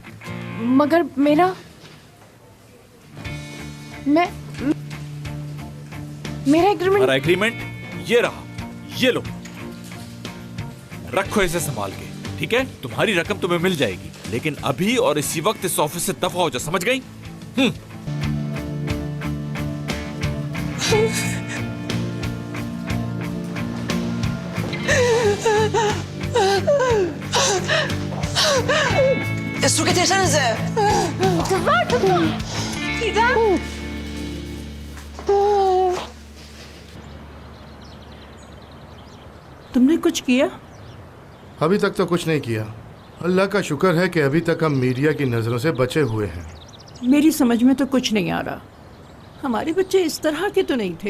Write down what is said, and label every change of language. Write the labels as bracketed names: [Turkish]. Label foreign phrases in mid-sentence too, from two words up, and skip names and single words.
[Hindi] मगर मेरा एग्रीमेंट। हमारा एग्रीमेंट ये रहा, ये लो, रखो इसे संभाल के, ठीक है? तुम्हारी रकम तुम्हें मिल जाएगी, लेकिन अभी और इसी वक्त इस ऑफिस से दफा हो जा, समझ गई? [Turkish] Su getirsenize. Kızlar tutun. Didem. [Hindi] तुमने कुछ किया? अभी तक तो कुछ नहीं किया। अल्लाह का शुक्र है कि अभी तक हम मीडिया की नज़रों से बचे हुए हैं। मेरी समझ में तो कुछ नहीं आ रहा। हमारे बच्चे इस तरह के तो नहीं थे।